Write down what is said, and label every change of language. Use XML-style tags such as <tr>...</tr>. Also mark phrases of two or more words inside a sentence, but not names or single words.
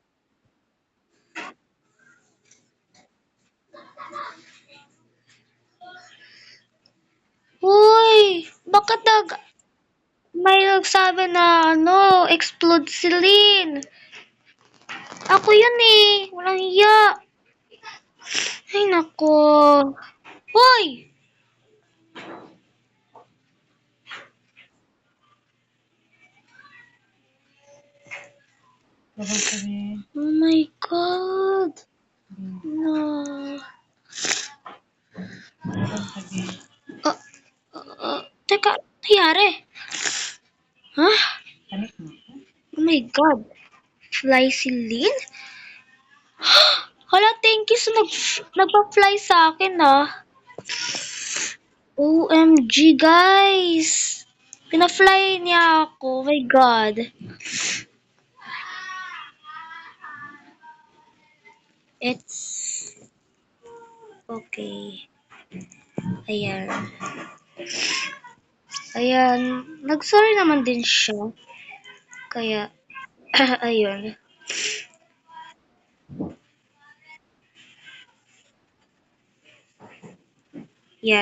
<tl>Uy! Bakit may nagsabi na explode si Lynn? Ako yun eh. Walang iya. Ay nako. Uy!</tl> <en>Oh my God. No.</en> <tl>Ah, teka, nangyari?</tl> <en>Huh? Oh my God.</en> <tl>Fly si Lynn? Hala,</tl> <en>thank you</en> <tl>sa nagpa-fly sa akin ah.</tl> <en>OMG guys.</en> <tl>Pina-fly niya ako.</tl> <en>Oh my God. It's okay.</en> <tl>Ayan. Ayan. Nag-sorry naman din siya. Kaya, ayun. Yan.</tl>